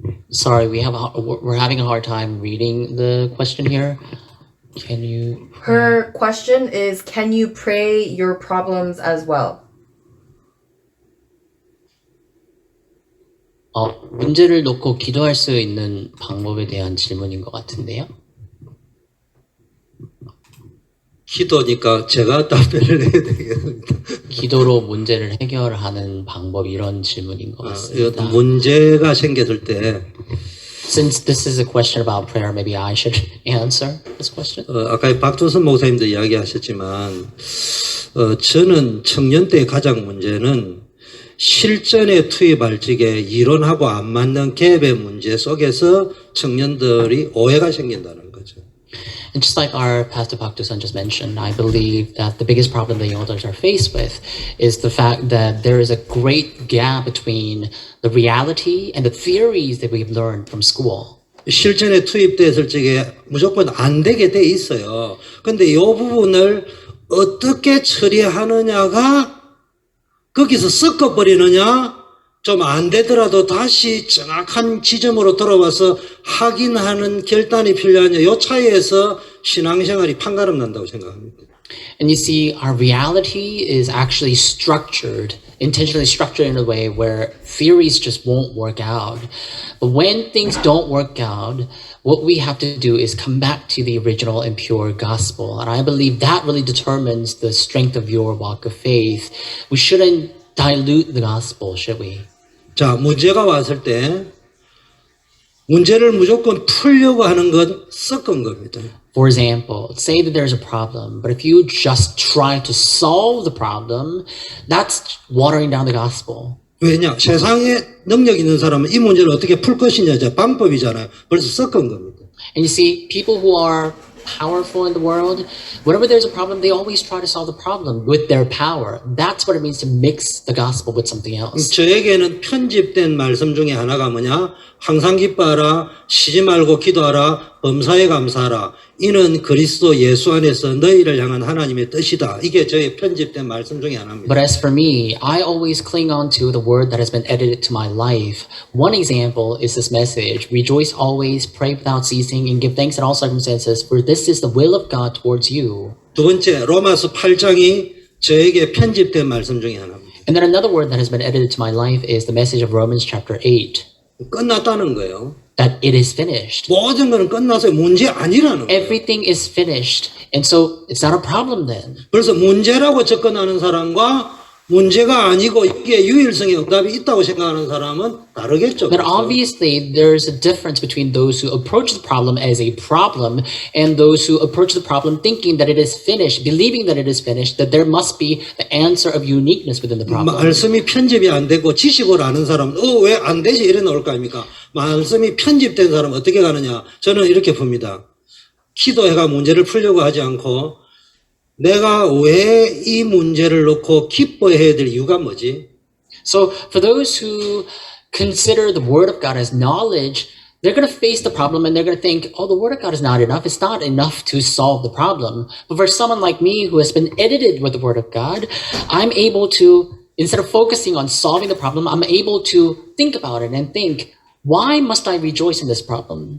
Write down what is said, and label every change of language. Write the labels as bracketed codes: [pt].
[en] Sorry, we're having a hard time reading the question here. Can you? Her question is, can you pray your problems as well? [ko] 문제를 놓고 기도할 수 있는 방법에 대한 질문인 것 같은데요. 기도니까 제가 답변을 해야 되겠습니다. 기도로 문제를 해결하는 방법 이런 질문인 것 같습니다. 문제가 생겼을 때 [en] Since this is a question about prayer, maybe I should answer this question. [ko] 아까 박두선 목사님도 이야기하셨지만 저는 청년 때 가장 문제는 실전에 투입할 적에 이론하고 안 맞는 갭의 문제 속에서 청년들이 오해가 생긴다는 거죠. [en] And just like our Pastor Pak Dusan just mentioned, I believe that the biggest problem the young adults are faced with is the fact that there is a great gap between the reality and the theories that we've learned from school. [ko] 실전에 투입됐을 적에 무조건 안 되게 돼 있어요. 근데 이 부분을 어떻게 처리하느냐가 거기서 섞어버리느냐, 좀 안 되더라도 다시 정확한 지점으로 돌아와서 확인하는 결단이 필요하냐, 이 차이에서 신앙생활이 판가름 난다고 생각합니다. [en] And you see, our reality is actually structured, intentionally structured in a way where theories just won't work out. But when things don't work out, what we have to do is come back to the original and pure gospel. And I believe that really determines the strength of your walk of faith. We shouldn't dilute the gospel, should we? [ko] 자, 문제가 왔을 때 문제를 무조건 풀려고 하는 건 섞은 겁니다. [en] For example, say that there's a problem, but if you just try to solve the problem, that's watering down the gospel. [ko] 왜냐? 세상에 능력 있는 사람은 이 문제를 어떻게 풀 것이냐, 방법이잖아요. 벌써 섞은 겁니다. [en] And you see, people who are powerful in the world, whenever there's a problem, they always try to solve the problem with their power. That's what it means to mix the gospel with something else. [ko] 저에게는 편집된 말씀 중에 하나가 뭐냐? 항상 기뻐하라, 쉬지 말고 기도하라, 범사에 감사하라. 이는 그리스도 예수 안에서 너희를 향한 하나님의 뜻이다. 이게 저의 편집된 말씀 중에 하나입니다. [en] But as for me, I always cling on to the word that has been edited to my life. One example is this message: rejoice always, pray without ceasing, and give thanks in all circumstances, for this is the will of God towards you. [ko] 두 번째, 로마서 8장이 저에게 편집된 말씀 중에 하나입니다. [en] And then another word that has been edited to my life is the message of Romans chapter 8. [ko] 끝났다는 거예요. [en] That it is finished. [ko] 모든 것은 끝나서 문제 아니라는 거예요. [en] Everything is finished. And so it's not a problem then. [ko] 그래서 문제라고 접근하는 사람과 문제가 아니고 이게 유일성의 응답이 있다고 생각하는 사람은 다르겠죠. [en] But obviously there's a difference between those who approach the problem as a problem and those who approach the problem thinking that it is finished, believing that it is finished, that there must be the answer of uniqueness within the problem. [ko] 말씀이 편집이 안 되고 지식으로 아는 사람은 왜 안 되지 이래 나올 거 아닙니까? 말씀이 편집된 사람은 어떻게 가느냐? 저는 이렇게 봅니다. 기도해가 문제를 풀려고 하지 않고 내가 왜 이 문제를 놓고 기뻐해야 될 이유가 뭐지? [en] So for those who consider the word of God as knowledge, they're going to face the problem and they're going to think, oh, the word of God is not enough. It's not enough to solve the problem. But for someone like me who has been edited with the word of God, I'm able to, instead of focusing on solving the problem, I'm able to think about it and think, why must I rejoice in this problem?